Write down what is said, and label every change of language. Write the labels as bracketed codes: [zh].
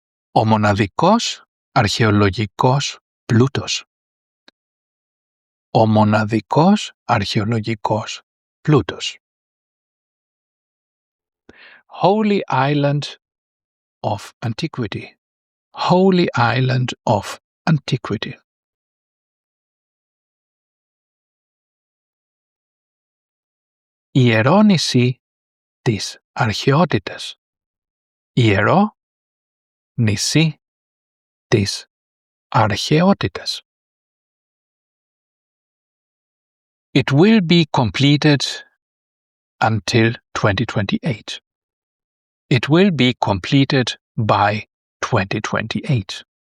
[el] Ο μοναδικός αρχαιολογικός πλούτος. Ο μοναδικός αρχαιολογικός πλούτος. [en] Holy Island of Antiquity. Holy Island of Antiquity. [el] Ιερό νησί της αρχαιότητας. Ιερό νησί της αρχαιότητας. [en] It will be completed until 2028. It will be completed by 2028.